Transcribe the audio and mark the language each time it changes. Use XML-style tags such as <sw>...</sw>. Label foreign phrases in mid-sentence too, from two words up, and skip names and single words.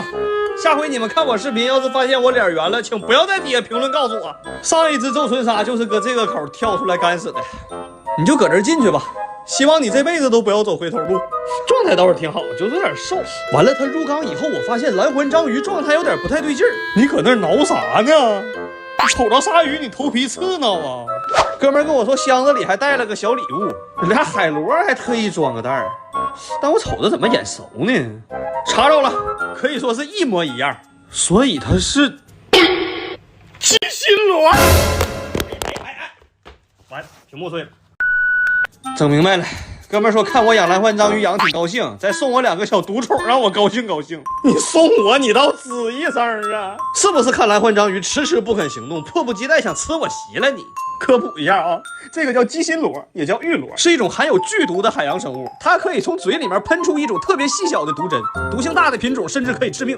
<zh>下回你們看我視頻，要是發現我臉圓了，請不要在底下評論告訴我。上一只皱唇鯊就是搁這個口跳出來乾死的，你就搁這兒進去吧。希望你這輩子都不要走回頭路。狀態倒是挺好，就是有點瘦。完了，他入缸以後，我發現藍環章魚狀態有點不太对勁兒。你搁那兒挠啥呢？瞅着鯊魚你頭皮刺挠啊！哥們跟我說箱子裡還帶了個小禮物，俩海螺還特意裝個袋兒，但我瞅着怎麼眼熟呢？查着了，可以說是一模一樣，所以它是鸡心螺。完，屏幕碎了。整明白了，哥们说看我养蓝环章魚養挺高興，再送我2個小獨寵讓我高興高興。你送我你倒吱一聲啊！是不是看藍環章魚遲遲不肯行動，迫不及待想吃我席了你？科普一下啊，這個叫雞心螺，也叫玉螺，是一種含有劇毒的海洋生物，它可以從嘴裡面噴出一種特別細小的毒針，毒性大的品種甚至可以致命。</zh>